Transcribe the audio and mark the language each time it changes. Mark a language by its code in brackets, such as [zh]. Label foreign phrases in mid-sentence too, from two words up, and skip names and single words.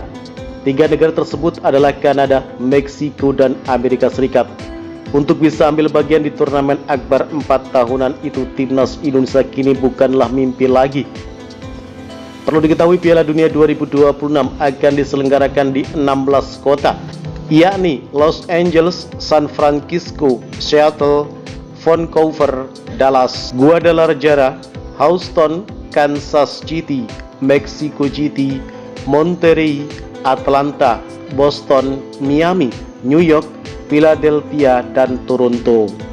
[id] 3 negara tersebut adalah Kanada, Meksiko, dan Amerika Serikat. Untuk bisa ambil bagian di turnamen akbar 4 tahunan itu, timnas Indonesia kini bukanlah mimpi lagi. Perlu diketahui Piala Dunia 2026 akan diselenggarakan di 16 kota, yakni Los Angeles, San Francisco, Seattle, Vancouver, Dallas, Guadalajara, Houston, Kansas City, Mexico City, Monterrey, Atlanta, Boston, Miami, New York, Philadelphia, dan Toronto.